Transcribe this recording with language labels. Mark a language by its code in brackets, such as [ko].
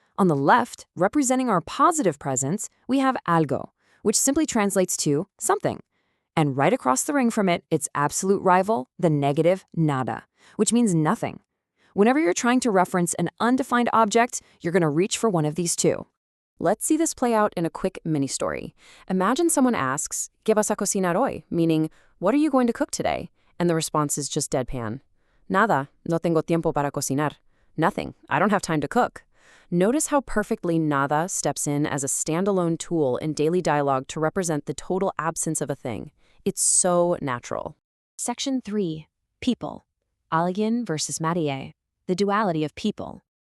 [en] On the left, representing our positive presence, we have algo, which simply translates to something. And right across the ring from it, its absolute rival, the negative nada, which means nothing. Whenever you're trying to reference an undefined object, you're going to reach for one of these two. Let's see this play out in a quick mini-story. Imagine someone asks, [es] ¿Qué vas a cocinar hoy? [en] Meaning, what are you going to cook today? And the response is just deadpan. [es] Nada, no tengo tiempo para cocinar. [en] Nothing, I don't have time to cook. Notice how perfectly nada steps in as a standalone tool in daily dialogue to represent the total absence of a thing. It's so natural. Section 3. People. Alguien versus Nadie. The duality of people.